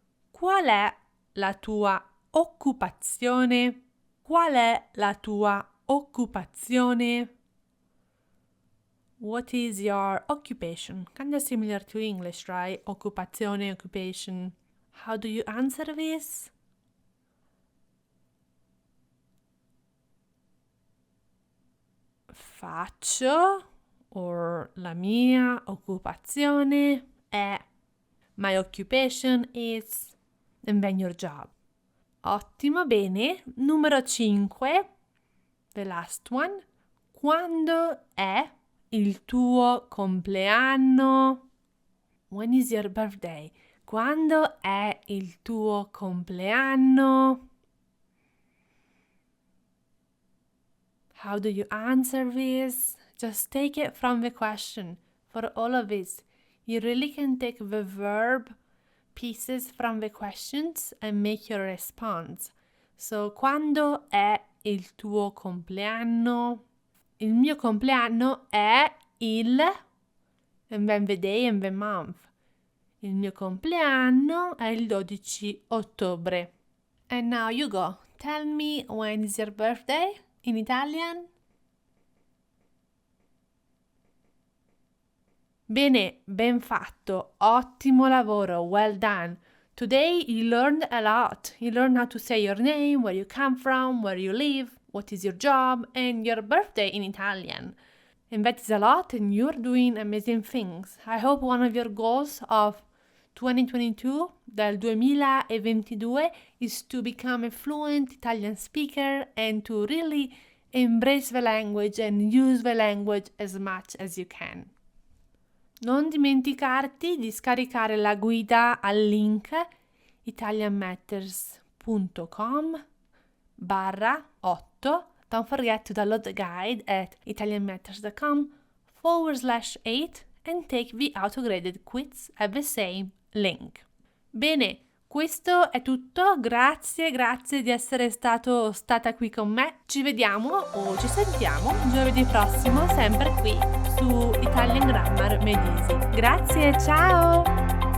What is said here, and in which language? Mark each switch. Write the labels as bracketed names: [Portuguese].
[Italian] Qual è la tua occupazione? Qual è la tua occupazione? [English] What is your occupation? Kind of similar to English, right? Occupazione, occupation. How do you answer this? [Italian] Faccio, [English] or [Italian] la mia occupazione è, [English] my occupation is, and then your job. [Italian] Ottimo, bene. Numero 5, [English] the last one. [Italian] Quando è il tuo compleanno? [English] When is your birthday? [Italian] Quando è il tuo compleanno? [English] How do you answer this? Just take it from the question. For all of this, you really can take the verb pieces from the questions and make your response. [Italian] So, quando è il tuo compleanno? Il mio compleanno è il, and then the day and the month. Il mio compleanno è il 12 ottobre. [English] And now you go. Tell me when is your birthday in Italian? [Italian] Bene, ben fatto. Ottimo lavoro. [English] Well done. Today you learned a lot. You learned how to say your name, where you come from, where you live, what is your job, and your birthday in Italian. And that is a lot, and you're doing amazing things. I hope one of your goals of 2022, [Italian] del 2022, [English] is to become a fluent Italian speaker and to really embrace the language and use the language as much as you can. [Italian] Non dimenticarti di scaricare la guida al link italianmatters.com/8. [English] Don't forget to download the guide at italianmatters.com/8 and take the auto-graded quiz at the same link. [Italian] Bene, questo è tutto. Grazie di essere stata qui con me. Ci vediamo o ci sentiamo giovedì prossimo, sempre qui su Italian Grammar Made Easy. Grazie, ciao!